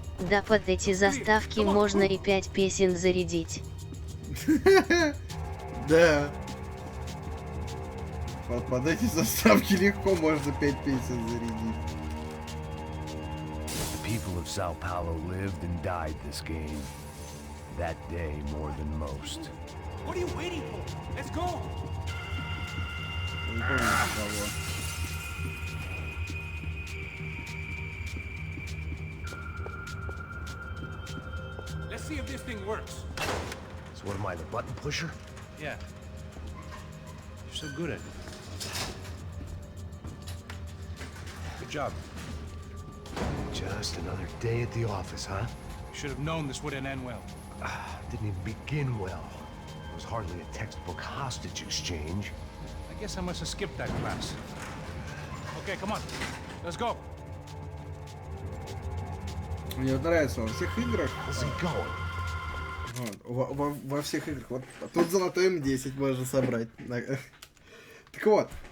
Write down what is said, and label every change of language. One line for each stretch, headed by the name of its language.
Russian: Да, под эти заставки можно и 5 песен зарядить. Да. Под эти заставки легко можно 5 песен зарядить.
English: The people of Sao Paulo lived and died this game. That day more than most. What are you waiting for? Let's go.
Russian: Не помню кого.
English: Let's see if this thing works. So what am I, the button pusher? Yeah. You're so good at it. Good job. Just another day at the office, huh? You should have known this wouldn't end well. Didn't even begin well. It was hardly a textbook hostage exchange. I guess I must have skipped that class. Okay, come on. Let's go.
Russian: Мне нравится во всех играх.
English: Where's he going?
Russian: Вот, во всех играх. Вот тут золотой М10 можно собрать. Так вот.